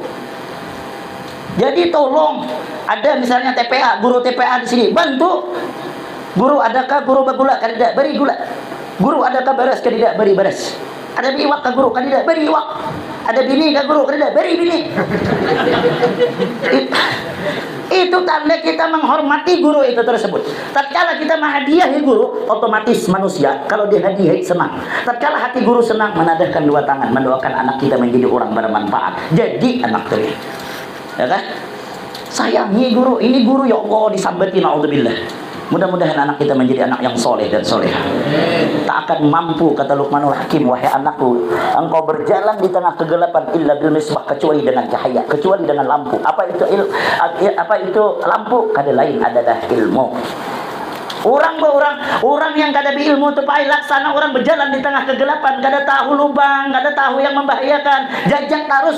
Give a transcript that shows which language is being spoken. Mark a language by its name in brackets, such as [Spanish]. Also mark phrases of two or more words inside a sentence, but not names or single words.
[Indonesian] Jadi tolong, ada misalnya TPA, guru TPA di sini, bantu. Guru adakah guru bagula kada beri gula. Guru adakah beres kada beri beres. Ada biwak ke guru, kada beri iwak. Ada bini ke guru, kada beri bini. Itu tanda kita menghormati guru itu tersebut. Tatkala kita menghadiahi guru, otomatis manusia kalau dihadiahi senang. Tatkala hati guru senang, menadahkan dua tangan, mendoakan anak kita menjadi orang bermanfaat. Jadi anak teri. Ya kan? Sayangi guru, ini guru ya Allah disambati, naudzubillah. Mudah-mudahan anak kita menjadi anak yang soleh dan soleha. Tak akan mampu, kata Luqmanul Hakim, wahai anakku, engkau berjalan di tengah kegelapan [Arabic] إلا بالمصباح, [Indonesian] kecuali dengan cahaya, kecuali dengan lampu. Apa itu lampu? Kada lain adalah ilmu. Orang yang kada ilmu tu pai laksana orang berjalan di tengah kegelapan, kada tahu lubang, kada tahu yang membahayakan, jajak terus.